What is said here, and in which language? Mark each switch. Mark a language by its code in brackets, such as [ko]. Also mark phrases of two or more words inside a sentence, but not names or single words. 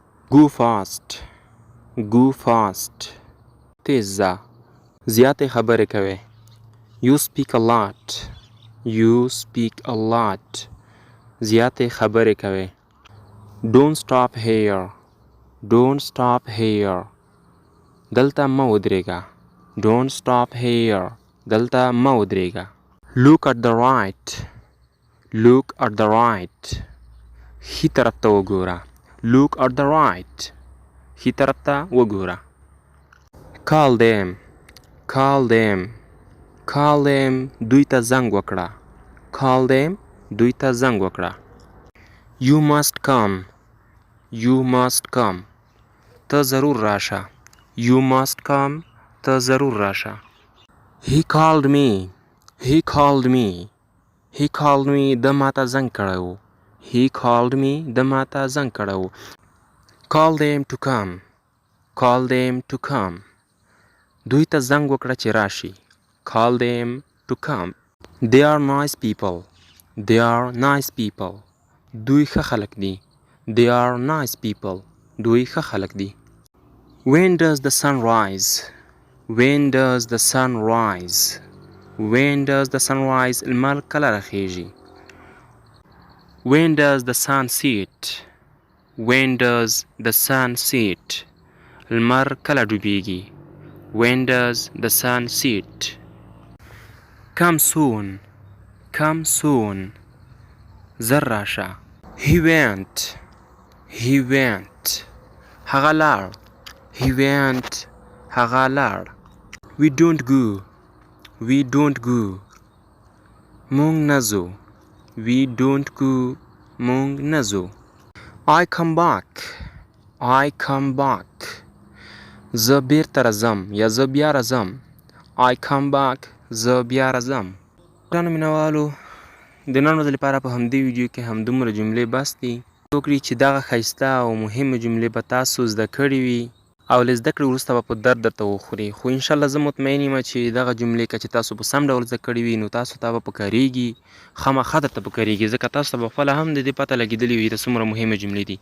[en] Go fast. Go fast. [ps] تیز ځه. زیاتې خبرې کوې. [en] You speak a lot. You speak a lot. [ps] زیاتې خبرې کوې. [en] Don't stop here. Don't stop here. [ps] دلته مه ودرېږه. [en] Don't stop here. [ps] دلته مه ودرېږه. [en] Look at the right. Look at the right. [ps] ښي طرف ته وګوره. [en] Look at the right. [ps] ښي طرف ته وګوره. [en] Call them. Call them. Call them. [ps] دوی ته زنګ وکړه. [en] Call them. [ps] دوی ته زنګ وکړه. [en] You must come. You must come. [ps] ته ضرور راشه. [en] You must come. [ps] ته ضرور راشه. [en] He called me. He called me. He called me. [ps] د ماته زنګ کړی و. [en] He called me. [ps] د ماته زنګ کړی و. [en] Call them to come. Call them to come. [ps] دوی ته زنګ وکړه چې راشي. [en] Call them to come. They are nice people. They are nice people. [ps] دوی ښه خلک دي. [en] They are nice people. [ps] دوی ښه خلک دي. [en] When does the sun rise? When does the sun rise? When does the sun rise? [ps] لمر کله راخیږي. [en] When does the sun set? When does the sun set? [ps] لمر کله ډوبیږي. [en] When does the sun set? Come soon. Come soon. [ps] زر راشه. [en] He went. He went. [ps] هغه لاړ. [en] He went. [ps] هغه لاړ. [en] We don't go. We don't go. [ps] مونږ نه ځو. [en] We don't go. [ps] مونږ نه ځو. [en] I come back. I come back. [ps] زه بیرته راځم یا زه بیا راځم. [en] I come back. [ps] زه بیا راځم. ګرانو مینوالو، د نن ورځې لپاره په همدې ویډیو کې همدومره جملې بس دي. وکړي چې دغه ښایسته او مهمې جملې به تاسو زده کړې وي او له زده کړې وروسته به په درد درته وخوري. خو انشاءالله زه مطمئن یم چې دغه جملې که چې تاسو په سم ډول زده کړې وي نو تاسو ته به پکارېږي، خامخا درته پکارېږي، ځکه تاسو ته به خپله هم د دې پته لګېدلې وي د څومره مهمې جملې دي.